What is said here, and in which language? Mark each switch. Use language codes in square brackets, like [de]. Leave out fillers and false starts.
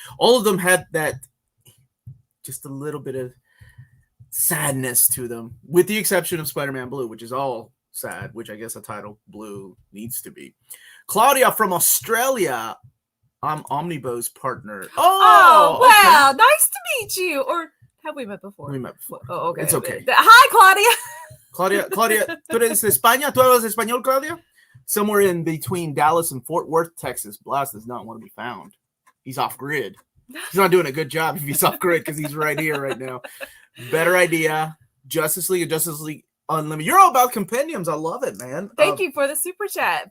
[en] All of them had that, just a little bit of sadness to them, with the exception of Spider-Man Blue, which is all sad, which I guess a title blue needs to be. Claudia from Australia. I'm Omnibus partner. Oh, wow. Okay. Nice to meet you. Or have we met before? We met before. Oh, okay. It's okay. Hi, Claudia. [es] Claudia, ¿tú eres de España? ¿Tú hablas español, Claudia? [en] Somewhere in between Dallas and Fort Worth, Texas. Blas does not want to be found. He's off grid. He's not doing a good job if he's off grid because he's right here right now. Better idea. Justice League and Justice League Unlimited. You're all about compendiums. I love it, man. Thank you for the super chat.